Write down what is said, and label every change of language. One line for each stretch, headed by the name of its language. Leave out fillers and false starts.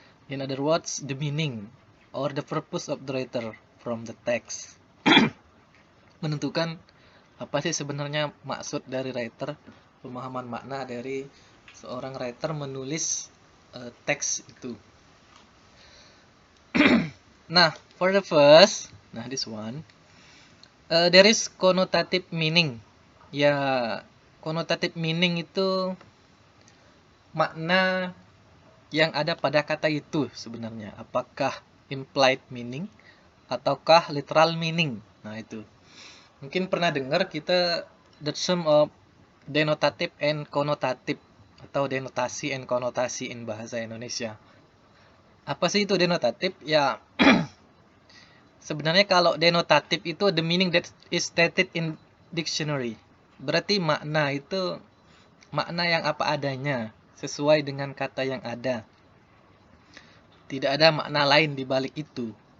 English: In other words, the meaning or the purpose of the writer from the text.
Indonesian: Menentukan apa sih sebenarnya maksud dari writer, pemahaman makna dari seorang writer menulis teks itu.
English: Nah, for the first, this one, there is connotative meaning.
Indonesian: Ya, connotative meaning itu makna yang ada pada kata itu sebenarnya. Apakah implied meaning ataukah literal meaning? Nah, itu. Mungkin pernah dengar kita
English: the term of denotative and connotative
Indonesian: atau denotasi and konotasi in bahasa Indonesia. Apa sih itu denotative? Ya, sebenarnya kalau
English: denotative itu the meaning that is stated in dictionary.
Indonesian: Berarti makna itu makna yang apa adanya, sesuai dengan kata yang ada. Tidak ada makna lain di balik itu.